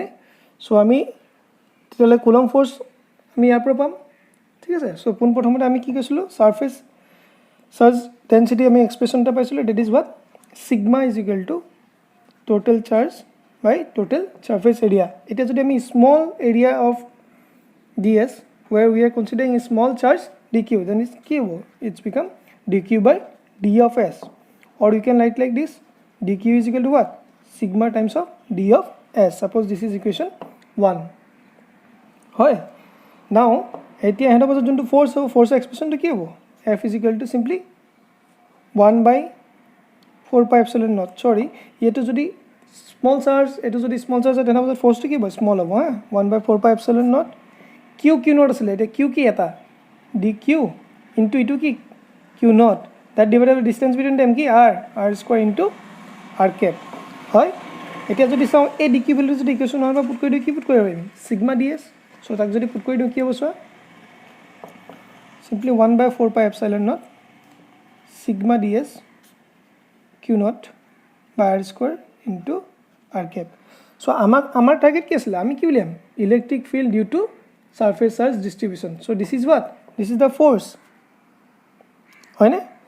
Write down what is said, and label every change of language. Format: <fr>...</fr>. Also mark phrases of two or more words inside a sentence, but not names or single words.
<as>চ' আমি তেতিয়াহ'লে</as> <en>Coulomb force</en> <as>আমি ইয়াৰ পৰা পাম, ঠিক আছে।</as> <en>চ'</en> <as>পোনপ্ৰথমতে আমি কি কৈছিলোঁ,</as> <en>surface charge density</en> <as>আমি এক্সপ্ৰেশ্যন এটা পাইছিলোঁ,</as> <en>that is what, sigma is equal to total charge by total surface area.</en> <as>এতিয়া যদি আমি</as> <en>small area of ds where we are considering a small charge dq, then it's q, it's become dq by d of s, or you can write like this, dq is equal to what, sigma times of d of s. Suppose this is equation 1,</en> <as>হয়। now এতিয়া হেঁতৰ মাজত যোনটো ফ'ৰ্চ হ'ব, ফ'ৰ্চৰ এক্সপ্ৰেশ্যনটো কি হ'ব,</as> <en>f is equal to simply 1 by 4 pi epsilon naught,</en> <as>চৰি এইটো যদি</as> <en>small charge,</en> <as>এইটো যদি</as> <en>small charge</en> <as>হয় তেনেহ'লে মাজত ফ'ৰ্চটো কি হ'ব, স্মল হ'ব, হা।</as> <en>1 by 4 pi epsilon naught, q q naught</en> <as>আছিলে, এতিয়া</as> <en>কিউ</en> <as>কি এটা</as> <en>d q into</en> <as>ইটো কি</as> <en>q naught, that divided by distance between them কি r, r square into r cap, হয়।</en> <as>এতিয়া যদি চাওঁ এই ডি কিউ ভেলুটো যদি ইকুৱেশ্যন নহয় বা পুট কৰি দিওঁ, কি পুট কৰিব পাৰিম,</as> <en>sigma d s. চ'</en> <as>তাক যদি পুট কৰি দিওঁ কি হ'ব চোৱা,</as> <en>simply 1 by 4 pi epsilon naught sigma d s q naught by r square into r cap.</en> <as>চ' আমাৰ টাৰ্গেট কি আছিলে, আমি কি উলিয়াম,</as> <en>electric field due to surface charge distribution. so this is what, this is the force, হয়নে।</en>